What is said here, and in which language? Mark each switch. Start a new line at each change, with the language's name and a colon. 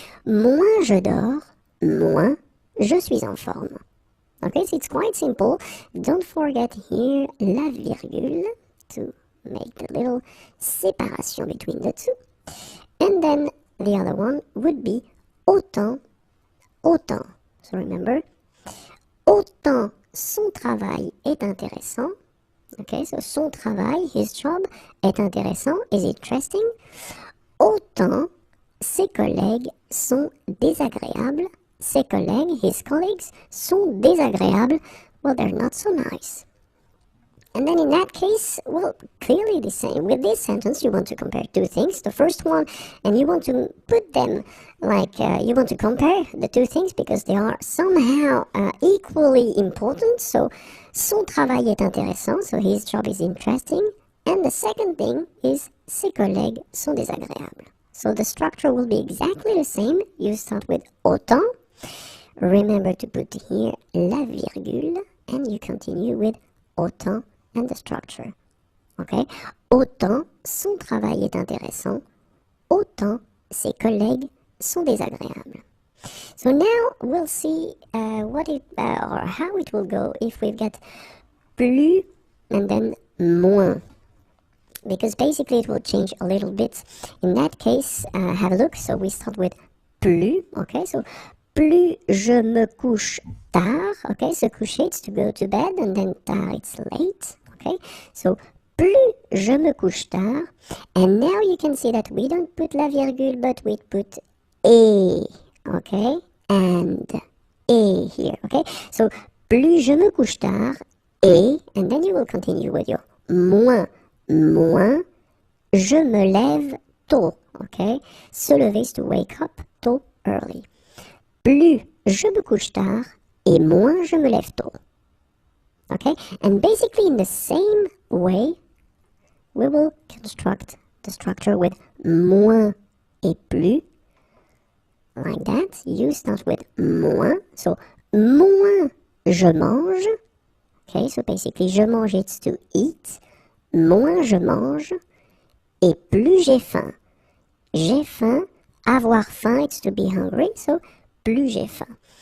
French: Moins je dors, moins je suis en forme.
English: Okay, so it's quite simple. Don't forget here la virgule to make the little separation between the two. And then the other one would be autant, autant. So remember,
French: autant son travail est intéressant.
English: Okay, so
French: son travail,
English: his job,
French: est intéressant,
English: is interesting.
French: Autant ses collègues sont désagréables. Ses collègues,
English: his colleagues,
French: sont désagréables.
English: Well, they're not so nice. And then in that case, well, clearly the same. With this sentence, you want to compare two things. The first one, and you want to put them like, you want to compare the two things because they are somehow equally important. So,
French: son travail est intéressant,
English: so his job is interesting. And the second thing is,
French: ses collègues sont désagréables.
English: So the structure will be exactly the same. You start with autant. Remember to put here la virgule, and you continue with autant and the structure. Okay?
French: Autant son travail est intéressant, autant ses collègues sont désagréables.
English: So now we'll see what it or how it will go if we get plus and then moins. Because basically it will change a little bit. In that case, have a look. So we start with plus. Okay, so
French: plus je me couche tard.
English: Okay, so coucher it's to go to bed, and then tard it's late. Okay, so
French: plus je me couche tard.
English: And now you can see that we don't put la virgule, but we put et. Okay, and et here. Okay, so
French: plus je me couche tard et,
English: and then you will continue with your moins.
French: Moins je me lève tôt.
English: Okay,
French: se lever
English: is to wake up tôt, early.
French: Plus je me couche tard et moins je me lève tôt.
English: Okay, and basically in the same way, we will construct the structure with moins et plus. Like that, you start with moins. So,
French: moins je mange.
English: Okay, so basically,
French: je mange,
English: it's to eat.
French: Moins je mange, et plus j'ai faim. J'ai faim, avoir faim,
English: it's to be hungry, so
French: plus j'ai faim.